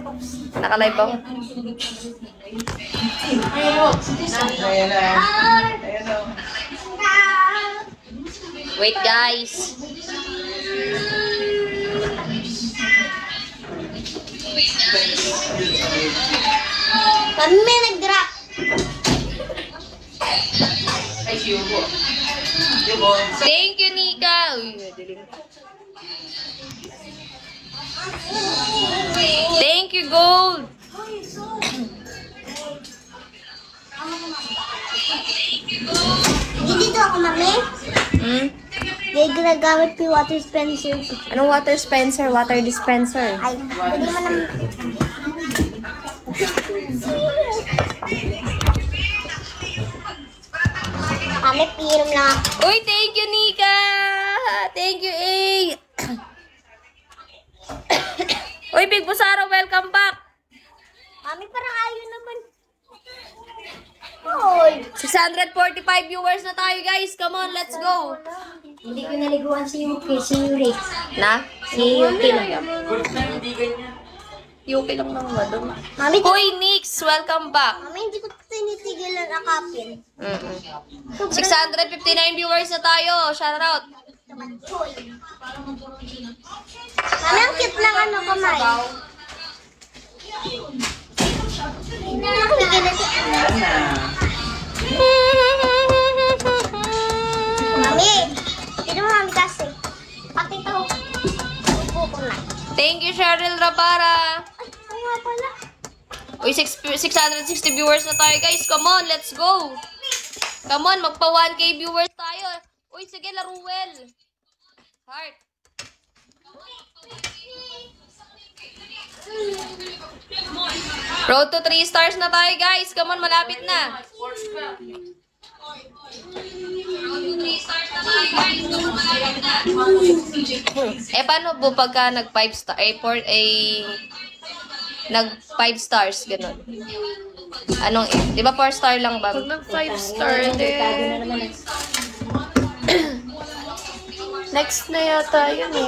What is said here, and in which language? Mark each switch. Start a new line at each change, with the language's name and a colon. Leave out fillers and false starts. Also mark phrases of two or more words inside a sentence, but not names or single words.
Filipino: Nakalive ba?
English: Wait, guys.
Filipino: Kami nag-drop.
English: Thank you, Nika.
Filipino: Uy, dilim.
English: Thank you, Gold.
Filipino: Dito ako, mami. Hindi ginagamit ko yung
English: water dispenser. Anong water dispenser? Water dispenser.
Filipino: Ay, pwede mo naman. Mami, pinom lang ako. Uy,
English: thank you, Nika. Thank you, A. Uy, Big Busaro, welcome back.
Filipino: Mami, parang ayaw naman. Hoy. 645 viewers na tayo, guys.
English: Come on, let's go.
Filipino: Hindi ko naliguan si Yuki, si Yuri. Na? Si Yuki lang. Yuki lang naman ba doon? Mami,
English: Hoy, Nix, welcome back.
Filipino: Mami, hindi ko tinitigilan akapin. 659 viewers na tayo.
English: Shout out.
Filipino: Mami, ang cute lang ano kamay. Mami, ito mo mami kasi. Pati ito. Upo ko na.
English: Thank you, Cheryl Rabara.
Filipino: Ay, nga pala. Uy, 660 viewers na tayo, guys.
English: Come on, let's go. Come on,
Filipino: magpa 1K viewers tayo. Uy, sige, Laruel. Heart.
English: Road to 3 stars
Filipino: na tayo,
English: guys. Come on,
Filipino: malapit na.
English: Road to 3 stars
Filipino: na tayo,
English: guys. Come on,
Filipino: malapit na. Paano po pagka nag 5 star? Nag 5 stars, ganun. Anong, di ba 4 star lang ba? Pag nag 5 star, then... Next na yata yun eh.